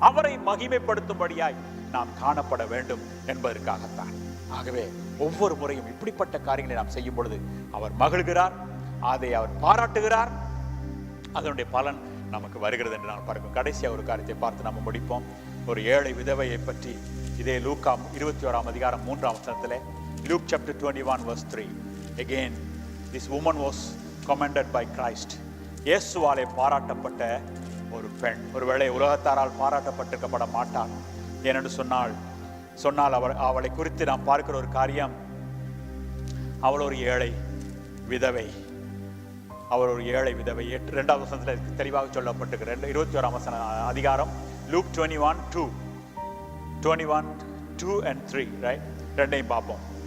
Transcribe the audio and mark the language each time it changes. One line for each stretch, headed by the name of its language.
Tamil: அவரை மகிமைப்படுத்தும்படியாய் நாம் காணப்பட வேண்டும் என்பதற்காகத்தான். ஆகவே ஒவ்வொரு முறையும் இப்படிப்பட்ட காரியங்களை நாம் செய்யும் பொழுது அவர் மகிழ்கிறார், அதை அவர் பாராட்டுகிறார், அதனுடைய பலன் நமக்கு வருகிறது என்று நான் பார்க்கிறோம். கடைசியா ஒரு காரியத்தை பார்த்து நம்ம முடிப்போம். ஒரு ஏழை விதவையை பற்றி இதே லூக்கா 21 அதிகாரம் 3 வசனத்திலே,
English: Luke chapter 21 verse 3, again this woman was commended by Christ.
Tamil: இயேசுவாலே பாராட்டப்பட்ட ஒரு பெண். ஒருவேளை உலகத்தாரால் பாராட்டப்பட்டிருக்கப்பட மாட்டாள். ஏனென்று சொன்னால் அவளை குறித்து நாம் பார்க்கிற ஒரு காரியம், அவள் ஒரு ஏழை விதவை. அவர் ஒரு ஏழை விதவை. 2வது வசனத்தில் தெளிவாக சொல்லப்பட்டிருக்கிற 21 அதிகாரம் Luke 21:2 and 3, right? ரெண்டையும் பார்ப்போம்.